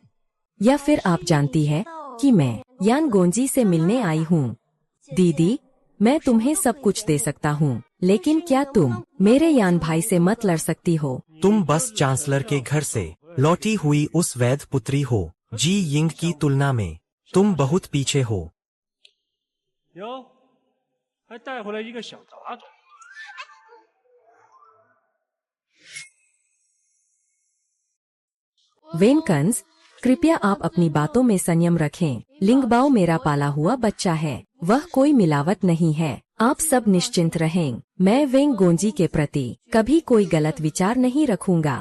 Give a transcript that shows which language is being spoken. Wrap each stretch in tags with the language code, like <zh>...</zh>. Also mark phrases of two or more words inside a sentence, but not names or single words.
<hi>या फिर आप जानती है कि मैं यान गोंजी से मिलने आई हूँ? दीदी, मैं तुम्हें सब कुछ दे सकता हूँ, लेकिन क्या तुम मेरे यान भाई से मत लड़ सकती हो? तुम बस चांसलर के घर से लौटी हुई उस वैध पुत्री हो। जी यिंग की तुलना में तुम बहुत पीछे हो।</hi> <zh>哟，还带回来一个小杂种。</zh> <hi>वेनकंस, कृपया आप अपनी बातों में संयम रखें। लिंगबाओ मेरा पाला हुआ बच्चा है, वह कोई मिलावट नहीं है। आप सब निश्चिंत रहें। मैं वेंग गोंजी के प्रति कभी कोई गलत विचार नहीं रखूंगा।</hi>